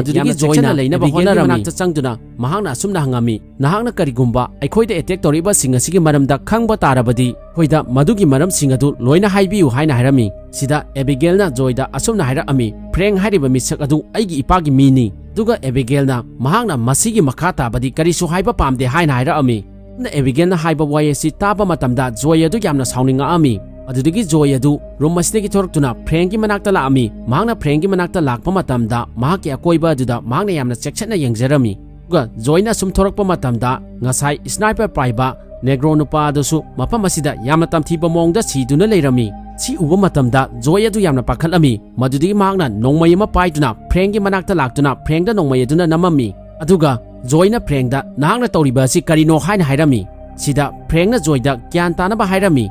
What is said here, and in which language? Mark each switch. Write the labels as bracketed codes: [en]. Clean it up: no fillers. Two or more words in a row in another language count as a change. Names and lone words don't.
[mni] dudigi joina leina ba honarami nakta changduna mahangna sumna hangami nahangna karigumba aikhoida attack toriba sing asigi maramda khangba tarabadi hoida madugi maram sing adu loina haibiu haina hairami sida Abigail na joida asumna haira ami freng hariba misak adu aigi ipagi mini duga Abigail na mahangna masigi makha tabadi karisu haiba pamde haina haira ami na Abigail na haiba wayesi taba matamda joy adu yamna sauninga ami adudagi joy adu room asidagi thoroktuna frenggi manakta la ami mahangna frenggi manakta lakpa matamda mahaki akoiba aduda mahangna yamna chekchana yengjarami duga joyna sum thorokpa matamda ngasai sniper paiba negro nupa adusu mapam asida yamna tamthiba mongda siduna leirami si uba matamda joy adu yamna pakhalami madudagi mahangna nongmai ama paiduna frenggi manakta laktuna frengda nongmai aduna namami aduga joyna frengda nahangna tawriba si karino haina hairami sida frengna joyda gyan tanaba hairami